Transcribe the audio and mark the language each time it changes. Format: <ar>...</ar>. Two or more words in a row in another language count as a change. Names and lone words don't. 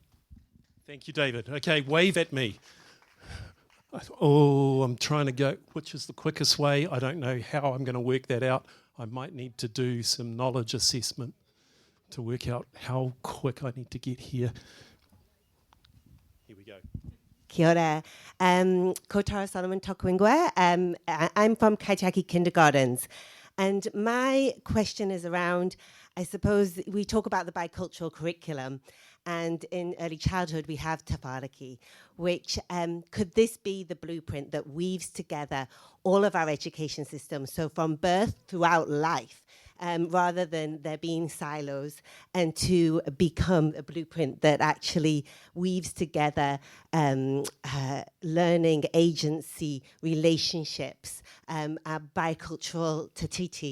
<en>Thank you, David. Okay, wave at me. Oh, I'm trying to go, which is the quickest way? I don't know how I'm going to work that out. I might need to do some knowledge assessment to work out how quick I need to get here. Here we go.</en> <mi>Kia ora. Ko Tara Solomon toku ingoa.</mi> <en>I'm from Kaitiaki Kindergartens. And my question is around, I suppose, we talk about the bicultural curriculum, and in early childhood we have tafariki, which could this be the blueprint that weaves together all of our education systems, so from birth throughout life, rather than there being silos, and to become a blueprint that actually weaves together learning, agency, relationships, our bicultural tatiti.</en>